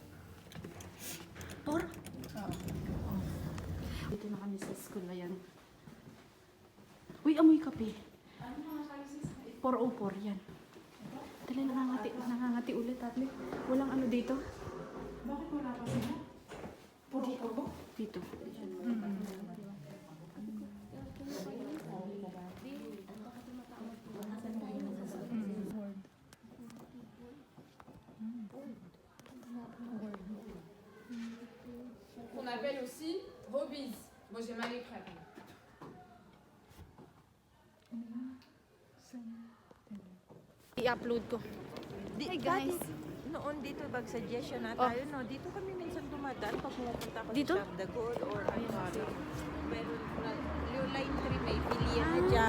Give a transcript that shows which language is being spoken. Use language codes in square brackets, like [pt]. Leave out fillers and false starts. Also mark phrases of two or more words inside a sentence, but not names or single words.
[tl] Por? Oh. Dito na kami sa school. Ayan. Uy, amoy kape. 404, yan. Dali, nangangati ulit, Arlene. Walang ano dito. Bakit wala pa sila? Puro? Dito. [fr] On appelle aussi Robies. Bon, j'ai mal écrit. [tl] I-upload ko. [en] Hey guys. [tl] Noon dito suggestion na Oh. tayo, no? Dito kami minsan dumadaan pag pumupunta ako Dito? sa Charles de Gaulle or ano. Meron na, yung line 3 may filian na dyan.